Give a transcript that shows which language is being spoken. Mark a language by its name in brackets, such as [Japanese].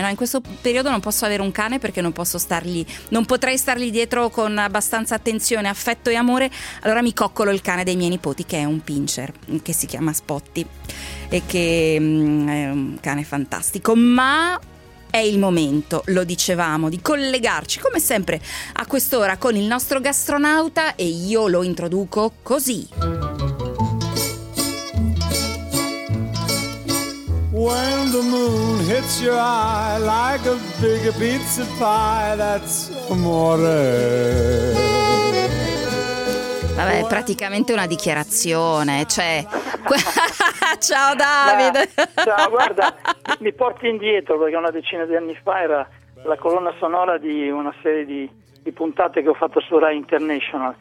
[Italian] No, in questo periodo non posso avere un cane perché non posso stargli, non potrei stargli dietro con abbastanza attenzione, affetto e amore, allora mi coccolo il cane dei miei nipoti che è un pincher che si chiama Spotty e che è un cane fantastico. Ma è il momento, lo dicevamo, di collegarci come sempre a quest'ora con il nostro gastronauta e io lo introduco così. [English] When the moon hits your eye like a big pizza pie, that's amore. [Italian] Vabbè, è praticamente una dichiarazione, cioè... Ciao Davide! Ciao, guarda, mi porti indietro perché una decina di anni fa era la colonna sonora di una serie di puntate che ho fatto su Rai International.